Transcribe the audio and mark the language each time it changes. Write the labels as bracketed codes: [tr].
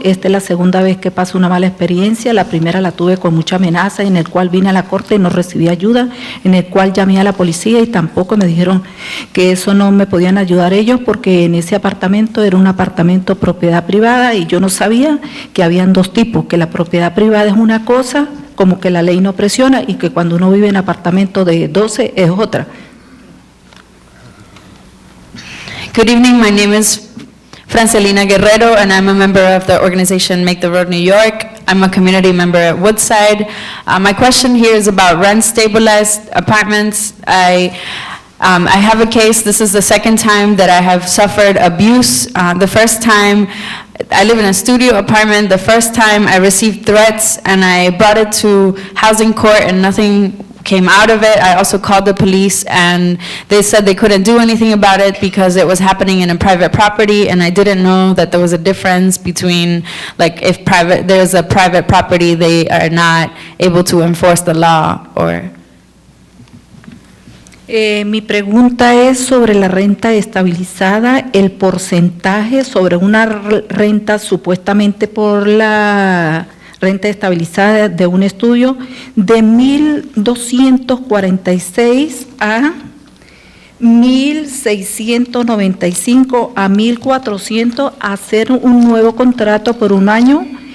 [es] Esta es la segunda vez que paso una mala experiencia. La primera la tuve con mucha amenaza, en el cual vine a la corte y no recibí ayuda, en el cual llamé a la policía y tampoco me dijeron que eso no me podían ayudar ellos porque en ese apartamento era un apartamento propiedad privada y yo no sabía que habían dos tipos, que la propiedad privada es una cosa, como que la ley no presiona, y que cuando uno vive en apartamento de 12 es otra. [en] Good evening, my name is Francelina Guerrero and I'm a member of the organization Make the Road New York. I'm a community member at Woodside. My question here is about rent-stabilized apartments. I have a case, this is the second time that I have suffered abuse. The first time, I live in a studio apartment. The first time I received threats and I brought it to housing court and nothing came out of it. I also called the police and they said they couldn't do anything about it because it was happening in a private property, and I didn't know that there was a difference between, like, if there's a private property, they are not able to enforce the law or... [es] Mi pregunta es sobre la renta estabilizada, el porcentaje sobre una renta supuestamente por la renta estabilizada de un estudio de 1.246 a 1.695 a 1.400 a hacer un nuevo contrato por un año.